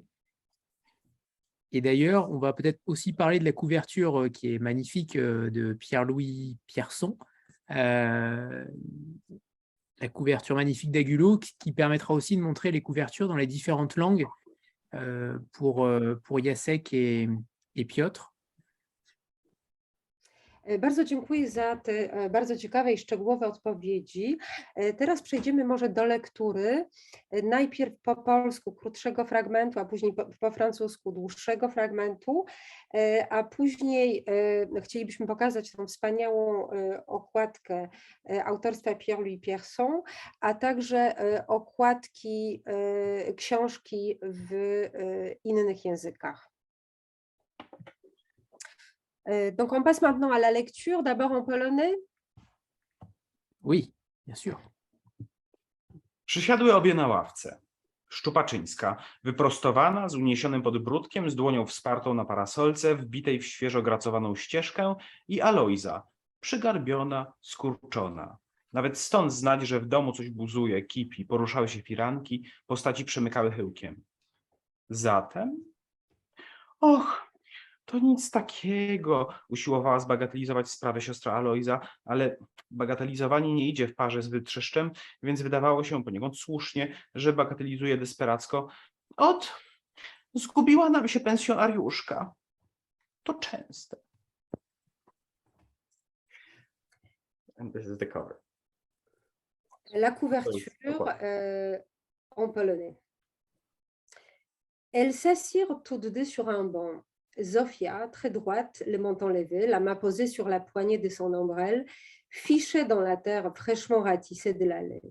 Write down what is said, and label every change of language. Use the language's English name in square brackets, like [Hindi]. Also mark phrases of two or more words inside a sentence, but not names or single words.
[French] Et d'ailleurs, on va peut-être aussi parler de la couverture qui est magnifique de Pierre-Louis Pierson. La couverture magnifique d'Agulo qui permettra aussi de montrer les couvertures dans les différentes langues pour Jacek et Piotr. [Polish] Bardzo dziękuję za te bardzo ciekawe i szczegółowe odpowiedzi. Teraz przejdziemy może do lektury. Najpierw po polsku krótszego fragmentu, a później po francusku dłuższego fragmentu, a później chcielibyśmy pokazać tą wspaniałą okładkę autorstwa Pierre-Louis Pierson, a także okładki książki w innych językach. [French] Donc, on passe maintenant à la lecture, d'abord en polonais. Oui, bien sûr. [Polish] Przysiadły obie na ławce. Szczupaczyńska, wyprostowana, z uniesionym podbródkiem, z dłonią wspartą na parasolce, wbitej w świeżo gracowaną ścieżkę, i Alojza, przygarbiona, skurczona. Nawet stąd znać, że w domu coś buzuje, kipi, poruszały się firanki, postaci przemykały chyłkiem. Zatem? Och, to nic takiego, usiłowała zbagatelizować sprawę siostra Alojza, ale bagatelizowanie nie idzie w parze z wytrzeszczem, więc wydawało się poniekąd słusznie, że bagatelizuje desperacko. Zgubiła nam się pensjonariuszka. To częste. [English] And this is the cover. [French] La couverture en polonais. Elles s'assirent toutes deux sur un banc. Zofia, très droite, le menton levé, la main posée sur la poignée de son ombrelle, fichait dans la terre fraîchement ratissée de la laie.